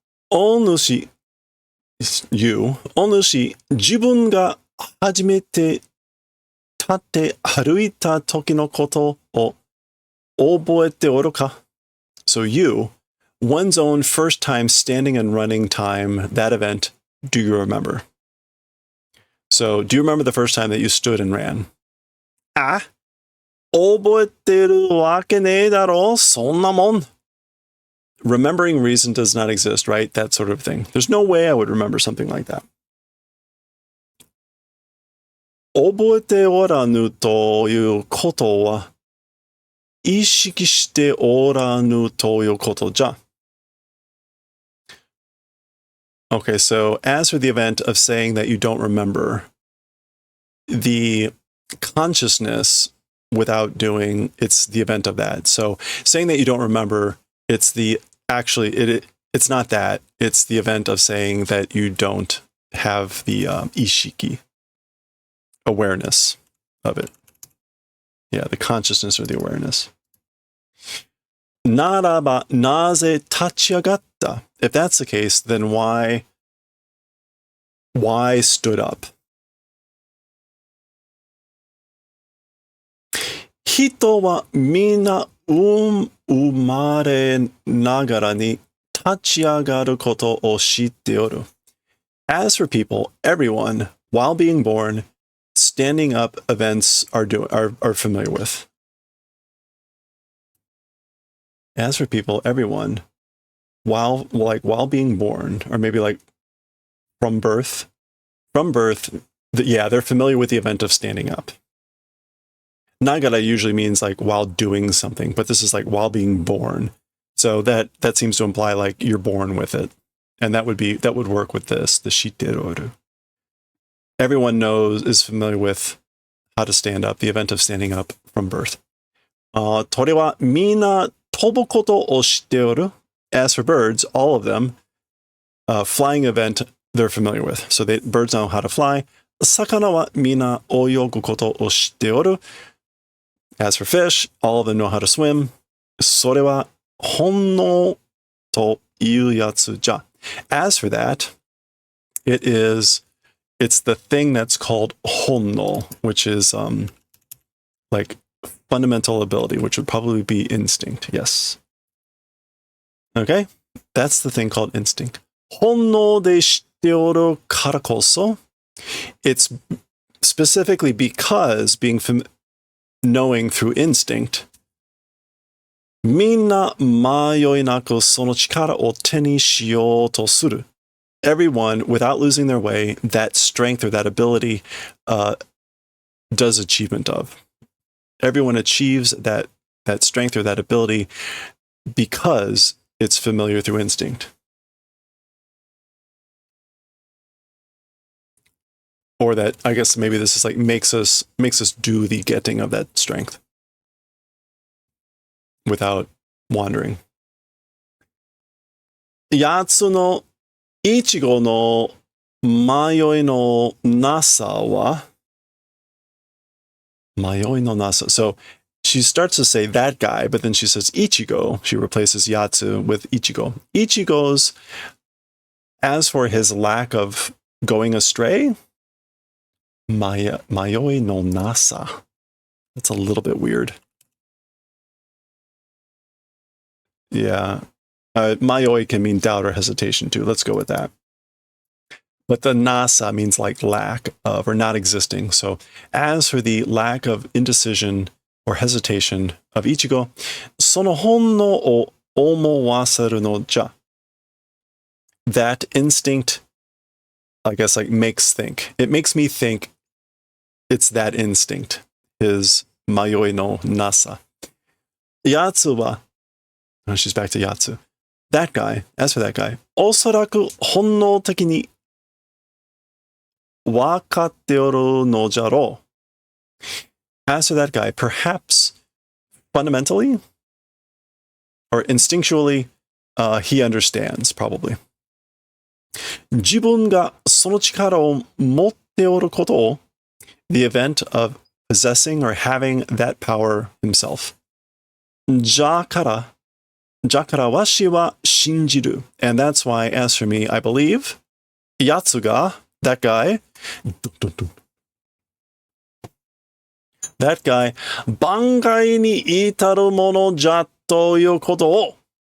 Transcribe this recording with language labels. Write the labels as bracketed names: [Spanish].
[Japanese] お主 [English] you [Japanese] お主自分が初めて立って歩いた時のことを覚えておるか? [English] So you, one's own first time standing and running time, that event, do you remember? So do you remember the first time that you stood and ran? [Japanese] あ、覚えてるわけねえだろ、そんなもん。 [English] Remembering reason does not exist, right? That sort of thing. There's no way I would remember something like that. [Japanese] 覚えておらぬということは、意識しておらぬということじゃ。 [English] Okay, so as for the event of saying that you don't remember, the consciousness without doing, it's the event of that. So saying that you don't remember, it's the actually it's not that. It's the event of saying that you don't have the ishiki, awareness of it. Yeah, the consciousness or the awareness. [Japanese] ならばなぜ立ち上がった? [English] If that's the case, then why stood up? [Japanese] 人はみんな生まれながらに立ち上がることを知っておる. [English] As for people, everyone, while being born, standing up events are familiar with. As for people, everyone, while being born, or maybe like from birth, they're familiar with the event of standing up. Nagara usually means like while doing something, but this is like while being born. So that seems to imply like you're born with it. And that would work with this, the shiteroru. Everyone is familiar with how to stand up, the event of standing up from birth. [Japanese] 鳥はみんな飛ぶことを知っておる. [English] As for birds, all of them, flying event they're familiar with. So birds know how to fly. [Japanese] 魚はみんな泳ぐことを知っておる. [English] As for fish, all of them know how to swim. [Japanese] それは本能というやつじゃ. [English] As for that, it's the thing that's called honno, which is like fundamental ability, which would probably be instinct. Yes. Okay, that's the thing called instinct. [Japanese] Honno de shiteoru kara koso. [English] It's specifically because knowing through instinct, [Japanese] みんな迷いなくその力を手にしようとする. [English] Everyone, without losing their way, that strength or that ability does achievement of. Everyone achieves that strength or that ability because it's familiar through instinct. Or that, I guess maybe this is like makes us do the getting of that strength without wandering. [Japanese] 八つのいちごの迷いのなさは 迷いのなさ. [English] So she starts to say that guy, but then she says Ichigo. She replaces Yatsu with Ichigo. Ichigo's, as for his lack of going astray, mayoi no nasa. That's a little bit weird. Yeah. Mayoi can mean doubt or hesitation too. Let's go with that. But the nasa means like lack of or not existing. So as for the lack of indecision or hesitation of Ichigo, [Japanese] その本能を思わせるのじゃ. [English] That instinct, I guess, like makes think. It makes me think it's that instinct, his mayoi no nasa. Yatsu wa, oh, she's back to Yatsu. That guy, as for that guy, [Japanese] おそらく本能的にわかっておるのじゃろう. [English] As for that guy, perhaps fundamentally or instinctually, he understands, probably. [Japanese] 自分がその力を持っておることを, [English] the event of possessing or having that power himself. [Japanese] じゃからwashi wa shinjiru. [English] And that's why, as for me, I believe, Yatsuga, that guy, [Japanese] bangai ni itaru mono ja toyu koto o.